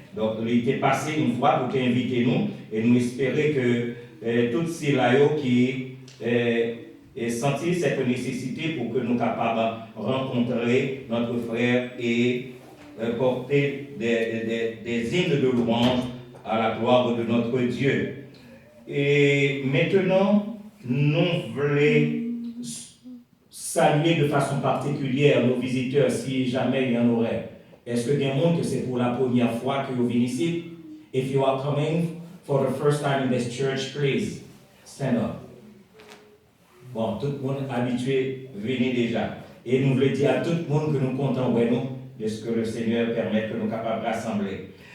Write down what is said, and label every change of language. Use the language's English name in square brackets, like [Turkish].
[French] Donc il était passé une fois pour inviter nous et nous espérer que toutes ces laïos qui senti cette nécessité pour que nous capables de rencontrer notre frère et porter des hymnes de louange à la gloire de notre Dieu. Et maintenant, nous voulons saluer de façon particulière nos visiteurs, si jamais il y en aurait. Est-ce que il y a un monde que c'est pour la première fois que vous venez ici? [English] If you are coming for the first time in this church, please stand up. [French] Bon, tout le monde habitué, venez déjà. Et nous voulons dire à tout le monde que nous comptons de ce que le Seigneur permet que nous soyons capables de rassembler.